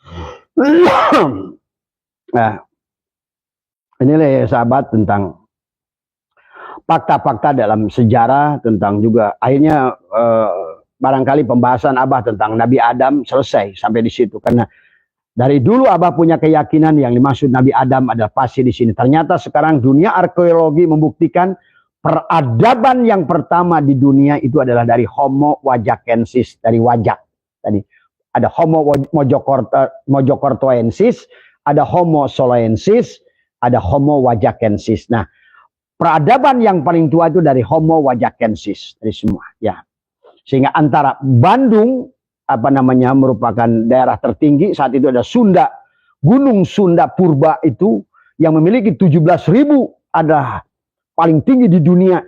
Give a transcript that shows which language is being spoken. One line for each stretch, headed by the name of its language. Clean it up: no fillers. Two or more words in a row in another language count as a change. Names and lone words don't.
Indonesian: Nah, inilah ya sahabat tentang fakta-fakta dalam sejarah, tentang juga akhirnya barangkali pembahasan Abah tentang Nabi Adam selesai sampai di situ, karena dari dulu Abah punya keyakinan yang dimaksud Nabi Adam adalah pasti di sini. Ternyata sekarang dunia arkeologi membuktikan peradaban yang pertama di dunia itu adalah dari Homo wajakensis, dari wajak. Tadi ada Homo mojokertoensis, ada Homo soloensis, ada Homo wajakensis. Nah, peradaban yang paling tua itu dari Homo wajakensis, dari semua, ya. Sehingga antara Bandung merupakan daerah tertinggi saat itu, ada Sunda, Gunung Sunda Purba itu yang memiliki 17.000 adalah paling tinggi di dunia.